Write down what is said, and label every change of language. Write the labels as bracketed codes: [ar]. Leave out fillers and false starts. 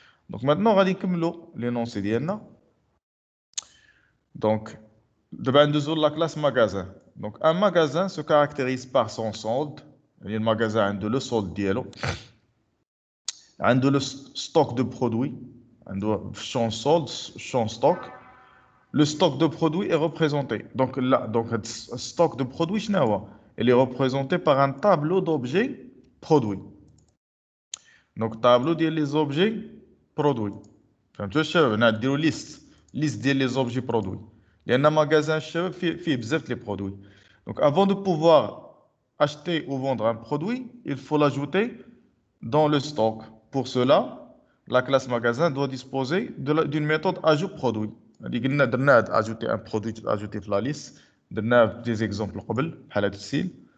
[ar] دونك ماتنون غادي نكملوا لي نونسي ديالنا. دونك دابا ندوزو لا كلاس ماغازان. دونك ان ماغازان سو كاركتيريز بار سون سولد يعني الماغازان عنده لو سولد ديالو عنده لو ستوك دو برودوي عنده شون سولد شون ستوك. [fr] لو ستوك دو برودوي est représenté donc là donc [ar] هاد ستوك دو برودوي شنو هو [fr] il est représenté par un tableau d'objets produits. [ar] دونك طابلو ديال لي زوبجي برودوي. فهمتوا الشباب هنا ديروا ليست ديال لي زوبجي برودوي لان ماغازان الشباب فيه بزاف لي برودوي. [fr] دونك avant de pouvoir acheter ou vendre un produit il faut l'ajouter dans le stock. Pour cela la classe magasin doit disposer d'une méthode ajout produit. [ar] اللي قلنا درنا ajouter un produit ajouter في la liste درنا des exemples قبل بحال هذا السيل.